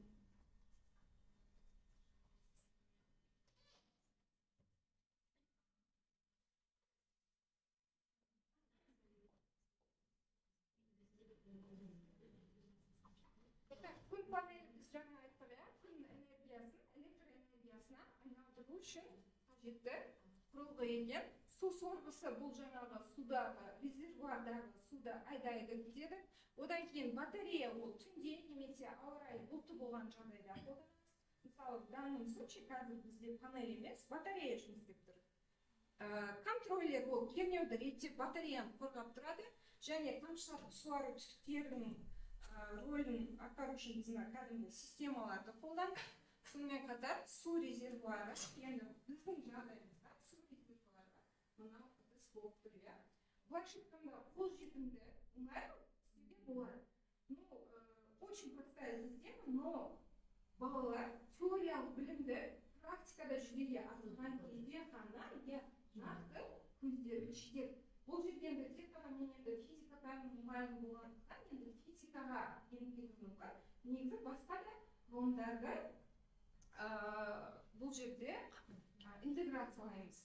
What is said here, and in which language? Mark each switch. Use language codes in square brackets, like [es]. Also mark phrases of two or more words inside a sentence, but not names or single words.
[kk] Күн панелі біз жаңа айттық, күн энергиясын электр энергиясына айналдыру үшін қажетті құрылғы екен. Су сорғысы бұл жаңағы судағы, резервуардағы суды айдайды дедік. Одан кейін батарея ол түнде немесе ауа райы бұлтты болған жағдайда қолданамыз. Мысалы, [ru] в данном случае [kk] қазір бізде панель емес, батарея жұмыс істеп тұр. Контроллер ол кернеуді реттеп батареяны қорғап тұрады, және тамшылық суару түтіктерінің рөлін атқару үшін кәдімгі системаларды қолданып, сонымен қатар су резервуары, енді біздің жағдайымызда су резервуары мынау біз болып тұр, иә. Былайша айтқанда қолжетімді, оңай істеуге болады. [ru] Очень простая система, но [kk] балалар теориялық білімді практикада жүзеге асырған кезде ғана нақты көздері жетеді. Бұл жерде тек қана мен енді физика пәнінің мұғалімі болғандықтан енді физикаға енбеуім мүмкін. Негізі басқа да ғылымдарды бұл жерде интеграциялаймыз.